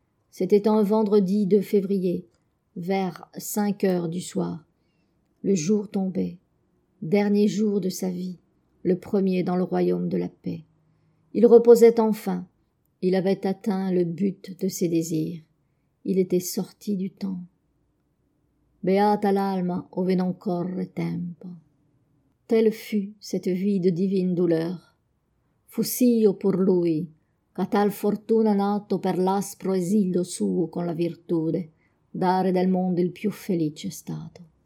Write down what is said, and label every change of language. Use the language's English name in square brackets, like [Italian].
[French] C'était un vendredi 2 février, vers 5 heures du soir. Le jour tombait, dernier jour de sa vie, le premier dans le royaume de la paix. Il reposait enfin. Il avait atteint le but de ses désirs. Il était sorti du temps. [Italian] Beata l'alma ove non corre tempo. [French] Telle fut cette vie de divine douleur. [Italian] Fuss'io pur lui, ca tal fortuna nato per l'aspro esilio suo con la virtude, dare del mondo il più felice stato.